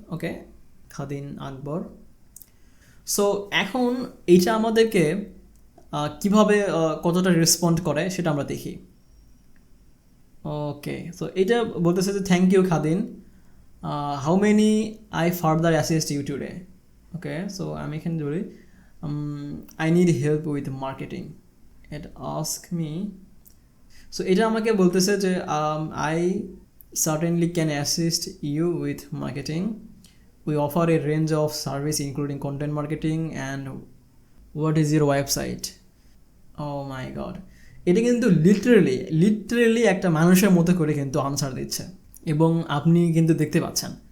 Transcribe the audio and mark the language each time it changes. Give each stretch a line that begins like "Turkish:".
Bangla: ওকে, খাদিন আকবর। So এখন এইটা আমাদেরকে কিভাবে কতটা রেসপন্ড করে সেটা আমরা দেখি।
English: okay,
Bangla: সো এটা বলতেছে যে
English: Thank you Khadin, how many I further assist you today? Okay, so
Bangla: আমি এখানে বলি
English: I need help with marketing, it ask me.
Bangla: So এটা আমাকে বলতেছে যে
English: I certainly can assist you with marketing, we offer a range of service including content marketing and what is your website? Oh my god,
Bangla: এটা কিন্তু literally একটা মানুষের মতো করে কিন্তু আনসার দিচ্ছে এবং আপনি কিন্তু দেখতে পাচ্ছেন।